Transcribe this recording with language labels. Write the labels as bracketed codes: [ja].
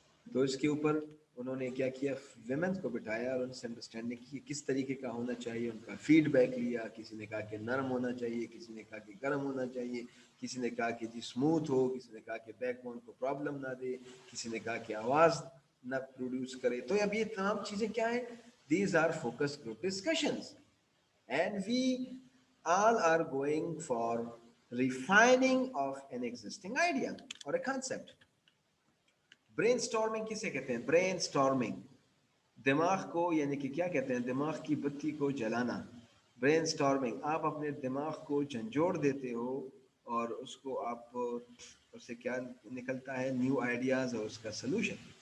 [hi] तो इसके ऊपर उन्होंने क्या किया, वेमेंस को बिठाया और उनसे अंडरस्टैंडिंग की किस तरीके का होना चाहिए, उनका फीडबैक लिया. किसी ने कहा कि नरम होना चाहिए, किसी ने कहा कि गर्म होना चाहिए, किसी ने कहा कि जी स्मूथ हो, किसी ने कहा कि बैकबोन को प्रॉब्लम ना दे, किसी ने कहा कि आवाज़ ना प्रोड्यूस करे. तो अब ये तमाम चीज़ें क्या है, [en] These are focus group discussions, and we all are going for refining of an existing idea or a concept. [hi] Brain storming किसे कहते हैं? ब्रेन स्टॉर्मिंग, दिमाग को यानी कि क्या कहते हैं, दिमाग की बत्ती को जलाना. ब्रेन स्टॉर्मिंग, आप अपने दिमाग को झंझोड़ देते हो और उसको आप उससे क्या निकलता है, न्यू आइडियाज और उसका सोल्यूशन.